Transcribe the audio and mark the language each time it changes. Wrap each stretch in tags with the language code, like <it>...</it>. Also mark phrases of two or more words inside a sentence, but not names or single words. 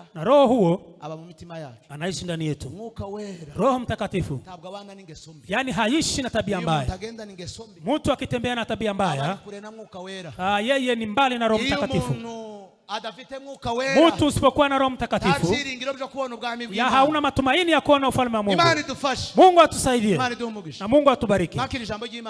<sw>Na Roho huo</sw> <rw>aba mu mitima yacu.</rw> <sw>anaishi ndani yetu.</sw> <rw>Mwuka wera</rw> <sw>Roho Mtakatifu</sw> <rw>ntabwo abana n'ingeso mbi,</rw> <sw>yani haishi na tabia</sw> <rw>iyo umuntu</rw> <sw>mbaya.</sw> <rw>agenda n'ingeso mbi,</rw> <sw>Mtu akitembea na tabia mbaya,</sw> <rw>kure na mwuka wera.</rw> <sw>yeye ni mbali na Roho</sw> <rw>Iyo</rw> <sw>Mtakatifu.</sw> <rw>umuntu adafite mwuka wera,</rw> <sw>Mtu usipokuwa na Roho Mtakatifu,</sw> <rw>tabyiringiro byo kubona ubwami</rw> <sw>ya</sw> <rw>bw'Imana.</rw> <sw>hauna matumaini ya kuona ufalme wa Mungu.</sw> <rw>Imana idufashe,</rw> <sw>Mungu atusaidie</sw> <rw>Imana iduhe umugisha.</rw> <sw>na Mungu atubariki.</sw> <rw>Nakira ijambo ry'Imana.</rw>